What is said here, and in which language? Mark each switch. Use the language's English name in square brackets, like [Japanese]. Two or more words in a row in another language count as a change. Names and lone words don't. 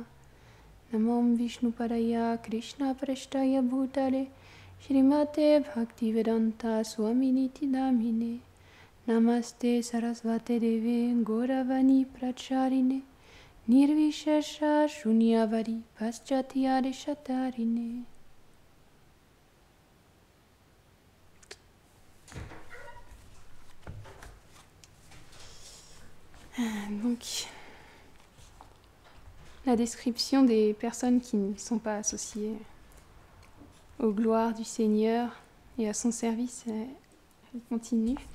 [Sanskrit] नमॐ विष्णुपादाय कृष्ण प्रेष्ठाय भूतले श्रीमते भक्तिवेदान्त स्वामिनिति नामिने. नमस्ते सारस्वते देवे गौरवाणी प्रचारिणे निर्विशेष शून्यवादि पाश्चात्यदे शतारिणे. [French] Donc, la description des personnes qui ne sont pas associées aux gloires du Seigneur et à son service, elle continue.